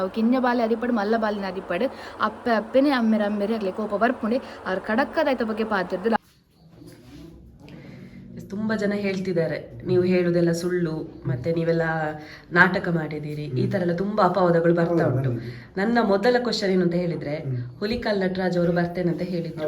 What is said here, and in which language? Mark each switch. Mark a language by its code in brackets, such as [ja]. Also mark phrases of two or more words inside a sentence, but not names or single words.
[tcy] ಅವು ಕಿಂಜ ಬಾಲೆ ಅದಿಪಡು ಮಲ್ಲ ಬಾಲಿನ ಅದಿಪಡು ಅಪ್ಪೆನೆ ಅಮ್ಮೇರೆ ಆಗ್ಲಿ ಕೋಪ ಬರ್ಪುಂಡೆ ಅವ್ರು ಕಡಕ್ಕದಾಯ್ತ ಬಗ್ಗೆ ಪಾತಿರ್ದಿಲ್ಲ. [kn] ತುಂಬ ಜನ ಹೇಳ್ತಿದ್ದಾರೆ ನೀವು ಹೇಳುವುದೆಲ್ಲ ಸುಳ್ಳು, ಮತ್ತೆ ನೀವೆಲ್ಲ ನಾಟಕ ಮಾಡಿದ್ದೀರಿ, ಈ ಥರ ಎಲ್ಲ ತುಂಬ ಅಪವಾದಗಳು ಬರ್ತಾ ಉಂಟು. ನನ್ನ ಮೊದಲ ಕ್ವಶನ್ ಏನು ಅಂತ ಹೇಳಿದ್ರೆ, ಹುಲಿಕಲ್ ನಟರಾಜ್ ಅವರು ಬರ್ತೇನೆ ಅಂತ ಹೇಳಿದ್ರು.